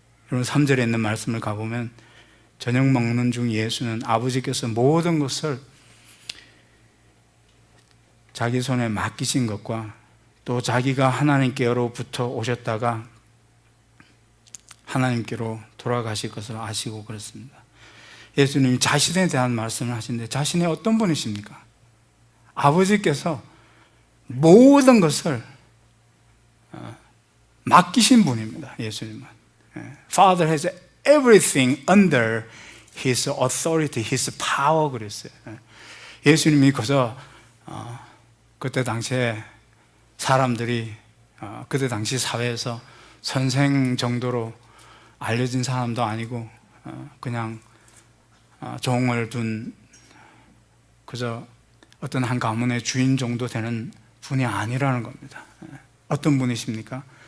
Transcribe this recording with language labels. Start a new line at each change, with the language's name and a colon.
Korean: 여러분 3절에 있는 말씀을 가보면 저녁 먹는 중 예수는 아버지께서 모든 것을 자기 손에 맡기신 것과 또 자기가 하나님께로부터 오셨다가 하나님께로 돌아가실 것을 아시고 그렇습니다. 예수님이 자신에 대한 말씀을 하시는데 자신이 어떤 분이십니까? 아버지께서 모든 것을 맡기신 분입니다. 예수님은
English: Father has everything under His authority, His power
Korean: 그랬어요. 예수님이 그저 그때 당시에 사람들이 그때 당시 사회에서 선생 정도로 알려진 사람도 아니고 그냥 종을 둔 그저 어떤 한 가문의 주인 정도 되는 분이 아니라는 겁니다. 어떤 분이십니까?